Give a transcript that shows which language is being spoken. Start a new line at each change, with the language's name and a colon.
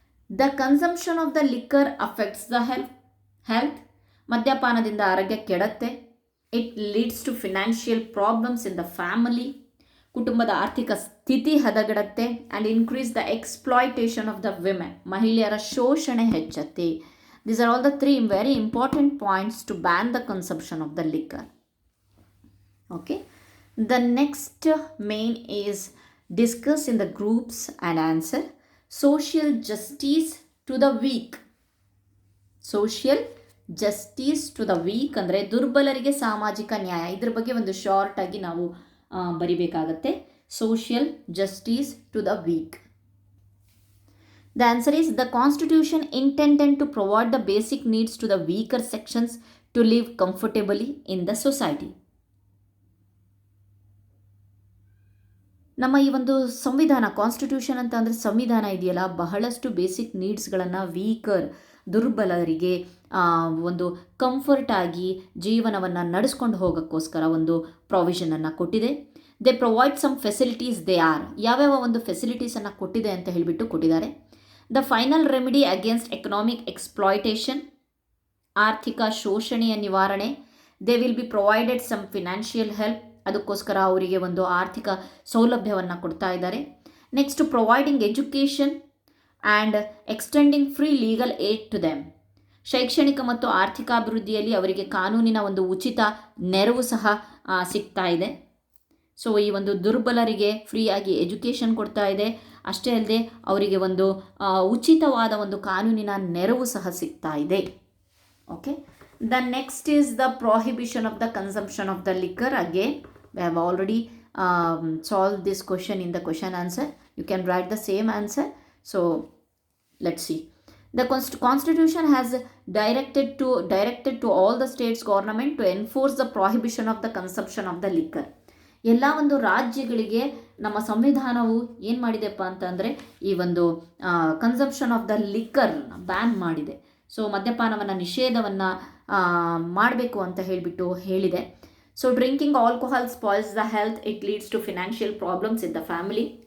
English: the consumption of the liquor affects the health,
Kannada: ಮದ್ಯಪಾನದಿಂದ ಆರೋಗ್ಯ ಕೆಡುತ್ತೆ.
English: it leads to financial problems in the family,
Kannada: ಕುಟುಂಬದ ಆರ್ಥಿಕ ಸ್ಥಿತಿ ಹದಗೆಡುತ್ತೆ.
English: and increase the exploitation of the women,
Kannada: ಮಹಿಳೆಯರ ಶೋಷಣೆ ಹೆಚ್ಚುತ್ತೆ.
English: These are all the 3 very important points to ban the consumption of the liquor. Okay, the next main is discuss in the groups and answer. Social justice to the weak, social justice to the weak
Kannada: ಅಂದರೆ ದುರ್ಬಲರಿಗೆ ಸಾಮಾಜಿಕ ನ್ಯಾಯ. ಇದ್ರ ಬಗ್ಗೆ ಒಂದು short ಆಗಿ ನಾವು ಬರಿಬೇಕಾಗತ್ತೆ.
English: Social justice to the weak. The answer is the Constitution intended to provide the basic needs to the weaker sections to live comfortably in the society.
Kannada: ನಮ್ಮ ಈ ಒಂದು ಸಂವಿಧಾನ, ಕಾನ್ಸ್ಟಿಟ್ಯೂಷನ್ ಅಂತ ಅಂದರೆ ಸಂವಿಧಾನ ಇದೆಯಲ್ಲ, ಬಹಳಷ್ಟು ಬೇಸಿಕ್ ನೀಡ್ಸ್ಗಳನ್ನು ದುರ್ಬಲರಿಗೆ ಒಂದು ಕಂಫರ್ಟ್ ಆಗಿ ಜೀವನವನ್ನು ನಡೆಸ್ಕೊಂಡು ಹೋಗೋಕ್ಕೋಸ್ಕರ ಒಂದು ಪ್ರಾವಿಷನನ್ನು ಕೊಟ್ಟಿದೆ.
English: They provide some facilities.
Kannada: ಯಾವ್ಯಾವ ಒಂದು ಫೆಸಿಲಿಟೀಸನ್ನು ಕೊಟ್ಟಿದೆ ಅಂತ ಹೇಳಿಬಿಟ್ಟು ಕೊಟ್ಟಿದ್ದಾರೆ.
English: the final remedy against economic exploitation,
Kannada: ಆರ್ಥಿಕ ಶೋಷಣೆಯ ನಿವಾರಣೆ.
English: they will be provided some financial help,
Kannada: ಅದಕ್ಕೋಸ್ಕರ ಅವರಿಗೆ ಒಂದು ಆರ್ಥಿಕ ಸೌಲಭ್ಯವನ್ನು ಕೊಡ್ತಾ ಇದ್ದಾರೆ.
English: Next providing education and extending free legal aid to them.
Kannada: ಶೈಕ್ಷಣಿಕ ಮತ್ತು ಆರ್ಥಿಕಾಭಿವೃದ್ಧಿಯಲ್ಲಿ ಅವರಿಗೆ ಕಾನೂನಿನ ಒಂದು ಉಚಿತ ನೆರವು ಸಹ ಸಿಗ್ತಾ ಇದೆ. ಸೊ ಈ ಒಂದು ದುರ್ಬಲರಿಗೆ ಫ್ರೀಯಾಗಿ ಎಜುಕೇಷನ್ ಕೊಡ್ತಾ ಇದೆ. ಅಷ್ಟೇ ಅಲ್ಲದೆ ಅವರಿಗೆ ಒಂದು ಉಚಿತವಾದ ಒಂದು ಕಾನೂನಿನ ನೆರವು ಸಹ ಸಿಗ್ತಾ ಇದೆ.
English: Okay, the next is the prohibition of the consumption of the liquor. Again we have already solved this question in the question answer. You can write the same answer. So let's see. The Constitution has directed to all the states government to enforce the prohibition of the consumption of the liquor.
Kannada: ಎಲ್ಲ ಒಂದು ರಾಜ್ಯಗಳಿಗೆ ನಮ್ಮ ಸಂವಿಧಾನವು ಏನು ಮಾಡಿದೆಪ್ಪ ಅಂತಂದರೆ ಈ ಒಂದು consumption of the liquor ban ಮಾಡಿದೆ. ಸೊ ಮದ್ಯಪಾನವನ್ನು ನಿಷೇಧವನ್ನು ಮಾಡಬೇಕು ಅಂತ ಹೇಳಿದೆ.
English: So drinking alcohol spoils the health, it leads to financial problems in the family.